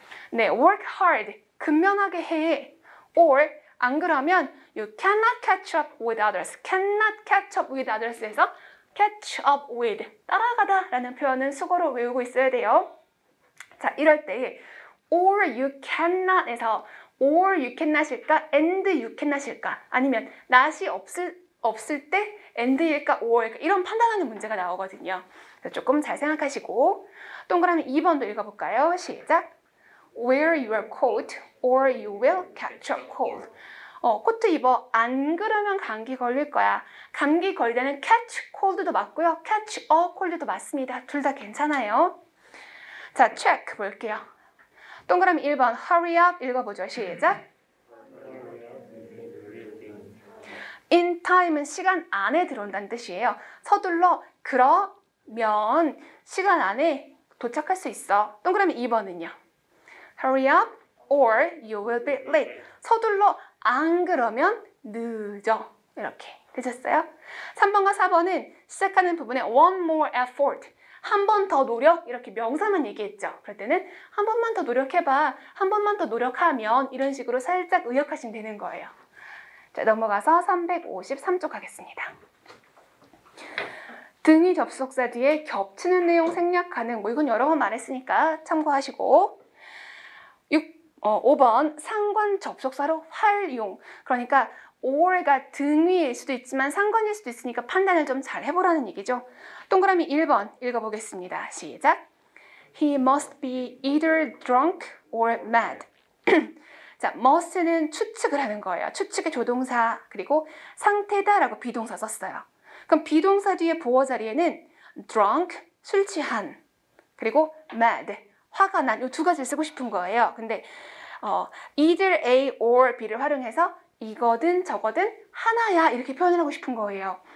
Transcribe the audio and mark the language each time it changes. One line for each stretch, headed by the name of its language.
Korean: 네,
English: work hard,
Korean: 근면하게 해.
English: or,
Korean: 안 그러면
English: you cannot catch up with others. cannot catch up with others
Korean: 에서
English: catch up with,
Korean: 따라가다 라는 표현은 수고로 외우고 있어야 돼요. 자, 이럴 때
English: or you cannot
Korean: 에서 or you cannot일까?
English: and you cannot
Korean: 일까? 아니면 not이 없을 때 and일까? or일까? 이런 판단하는 문제가 나오거든요. 그래서 조금 잘 생각하시고, 동그라미 2번도 읽어볼까요? 시작.
English: Wear your coat or you will catch a cold.
Korean: 코트 입어. 안 그러면 감기 걸릴 거야. 감기 걸리는
English: catch cold
Korean: 도 맞고요.
English: catch a cold도
Korean: 맞습니다. 둘 다 괜찮아요. 자, check 볼게요. 동그라미 1번
English: hurry up
Korean: 읽어보죠. 시작. In time은 시간 안에 들어온다는 뜻이에요. 서둘러 그러면 시간 안에 도착할 수 있어. 동그라미 2번은요.
English: Hurry up or you will be late.
Korean: 서둘러 안 그러면 늦어. 이렇게 되셨어요? 3번과 4번은 시작하는 부분에
English: one more effort.
Korean: 한 번 더 노력 이렇게 명사만 얘기했죠. 그럴 때는 한 번만 더 노력해봐. 한 번만 더 노력하면 이런 식으로 살짝 의역하시면 되는 거예요. 자, 넘어가서 353쪽 하겠습니다. 등위 접속사 뒤에 겹치는 내용 생략 가능. 뭐 이건 여러 번 말했으니까 참고하시고 5번 상관 접속사로 활용. 그러니까 or가 등위일 수도 있지만 상관일 수도 있으니까 판단을 좀 잘 해보라는 얘기죠. 동그라미 1번 읽어보겠습니다. 시작.
English: He must be either drunk or mad.
Korean: 자, must는 추측을 하는 거예요. 추측의 조동사 그리고 상태다라고 비동사 썼어요. 그럼 비동사 뒤에 보어 자리에는 drunk, 술 취한 그리고 mad, 화가 난 이 두 가지를 쓰고 싶은 거예요. 근데
English: either A or B
Korean: 를 활용해서 이거든 저거든 하나야 이렇게 표현을 하고 싶은 거예요.